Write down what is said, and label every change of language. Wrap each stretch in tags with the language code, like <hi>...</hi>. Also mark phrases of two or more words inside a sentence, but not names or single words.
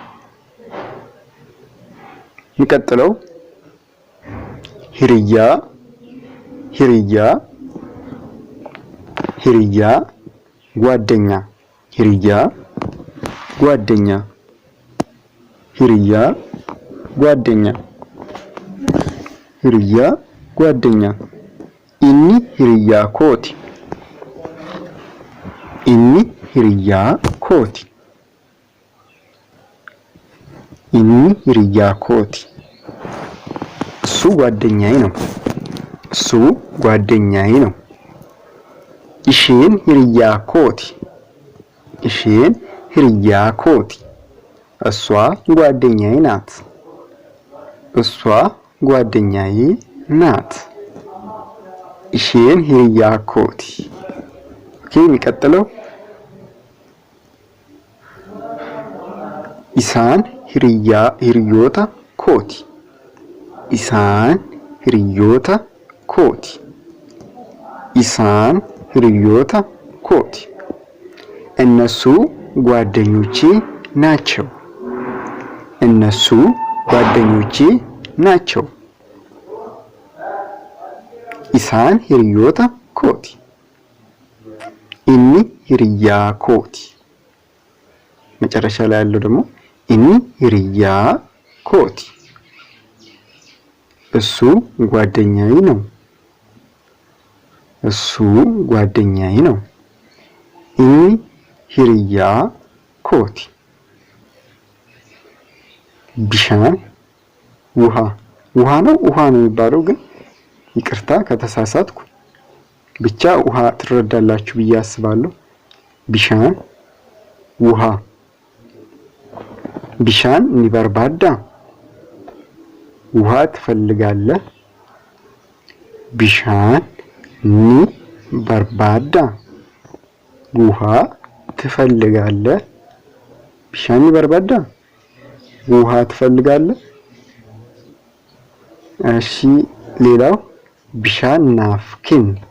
<om>የሚቀጥለው hiriyaa hiriyaa hiriyaa ጓደኛ። hiriyaa ጓደኛ። hiriyaa ጓደኛ። hiriyaa ጓደኛ። inni hiriyaa kooti. inni hiriyaa kooti inni hiriyaa kooti</om> <am>እሱ ጓደኛዬ ነው እሱ ጓደኛዬ ነው</am> <om>isheen hiriyaa kooti isheen hiriyaa kooti</om> <am>እሷ ጓደኛዬ ናት እሷ ጓደኛዬ ናት</am> <om>isheen hiriyaa kooti</om> <am>ኦኬ የሚቀጥለው</am> <om>isaan hiriyoota kooti isaan hiriyoota kooti isaan hiriyoota kooti</om> <am>እነሱ ጓደኞቼ ናቸው እነሱ ጓደኞቼ ናቸው</am> <om>isaan hiriyoota kooti inni hiriyaa kooti</om> <am>መጨረሻ ላይ ያለው ደግሞ</am> <om>inni hiriyaa kooti</om> <am>እሱ ጓደኛዬ ነው እሱ ጓደኛዬ ነው</am> <om>inni hiriyaa kooti</om> <am>ቢሻን ውሃ ነው የሚባለው ግን ይቅርታ ከተሳሳትኩ ብቻ ውሃ ትረዳላችሁ ብዬ አስባለሁ ቢሻን ውሃ</am> <om>bishaan nibarbaadda</om> <am>ውሃ ትፈልጋለህ</am> <om>bishaan nibarbaadda</om> <am>ውሃ ትፈልጋለህ</am> <om>bishaan nibarbaadda</om> <am>ውሃ ትፈልጋለህ እሺ ሌላው ቢሻን ናፍኪን</am>